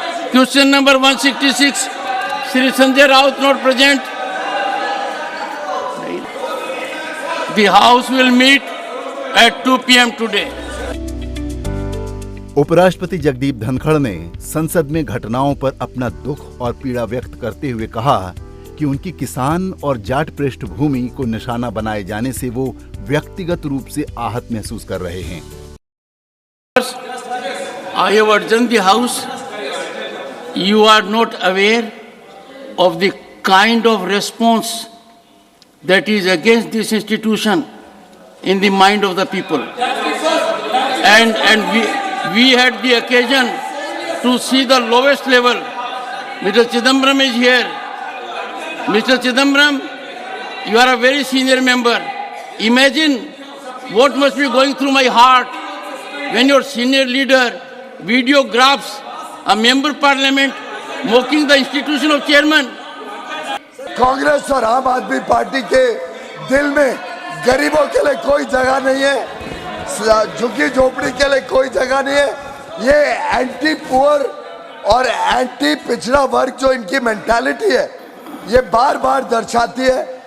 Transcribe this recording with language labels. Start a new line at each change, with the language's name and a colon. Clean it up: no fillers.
English: Question number 166, Shri Sanjay Raut not present. The House will meet at 2 p.m. today.
Hindi: उपराष्ट्रपति जगदीप धनखड़ ने संसद में घटनाओं पर अपना दुख और पीड़ा व्यक्त करते हुए कहा कि उनकी किसान और जाट पृष्ठभूमि को निशाना बनाए जाने से वो व्यक्तिगत रूप से आहत महसूस कर रहे हैं।
English: I have urged the House. You are not aware of the kind of response that is against this institution in the mind of the people. And we had the occasion to see the lowest level. Mr. Chidambaram is here. Mr. Chidambaram, you are a very senior member. Imagine what must be going through my heart when your senior leader videographs a member parliament mocking the institution of chairman.
Hindi: Congress और आम आदमी party के दिल में गरीबों के लिए कोई जगह नहीं है, झुग्गी झोपड़ी के लिए कोई जगह नहीं है। ये एंटी पुअर और एंटी पिछड़ा वर्ग जो इनकी मेंटालिटी है, ये बार बार दर्शाती है।